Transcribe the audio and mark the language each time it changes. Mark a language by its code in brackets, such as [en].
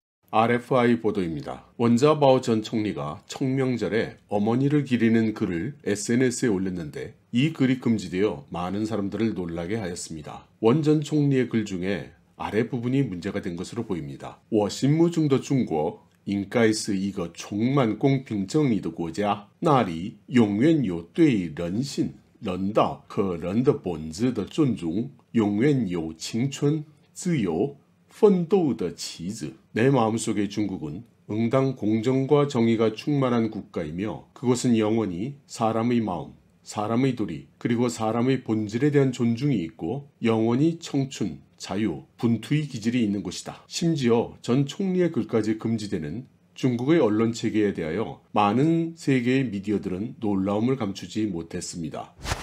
[ko] RFI 보도입니다. 원자바오 전 총리가 청명절에 어머니를 기리는 글을 SNS에 올렸는데 이 글이 금지되어 많은 사람들을 놀라게 하였습니다. 원 전 총리의 글 중에 아래 부분이 문제가 된 것으로 보입니다. [zh] 我心目中的中国应该是一个充满公平正义的国家，那里永远有对人性、人道和人的本质的尊重，永远有青春、自由、奋斗的旗帜。 [ko] 내 마음속의 중국은 응당 공정과 정의가 충만한 국가이며 그곳은 영원히 사람의 마음, 사람의 도리, 그리고 사람의 본질에 대한 존중이 있고 영원히 청춘, 자유, 분투의 기질이 있는 곳이다. 심지어 전 총리의 글까지 금지되는 중국의 언론 체계에 대하여 많은 세계의 미디어들은 놀라움을 감추지 못했습니다.